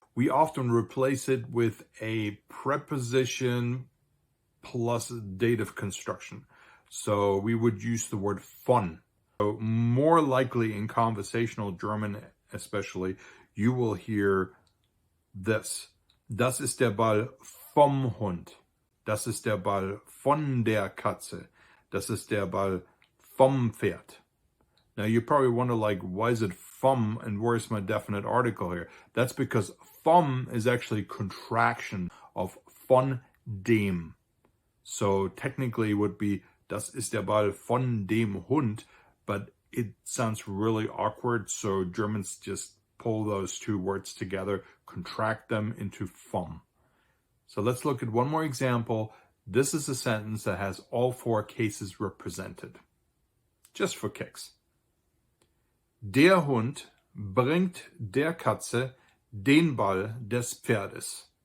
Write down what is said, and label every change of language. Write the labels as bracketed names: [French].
[English] We often replace it with a preposition plus dative construction. So we would use the word von. So more likely in conversational German especially, you will hear this. [German] Das ist der Ball vom Hund. Das ist der Ball von der Katze. Das ist der Ball vom Pferd. [English] Now you probably wonder, like, why is it vom and where's my definite article here? That's because vom is actually contraction of [German] von dem. [English] So technically it would be [German] das ist der Ball von dem Hund, [English] but it sounds really awkward, so Germans just pull those two words together, contract them into vom. So let's look at one more example. This is a sentence that has all four cases represented, just for kicks. [German] Der Hund bringt der Katze den Ball des Pferdes.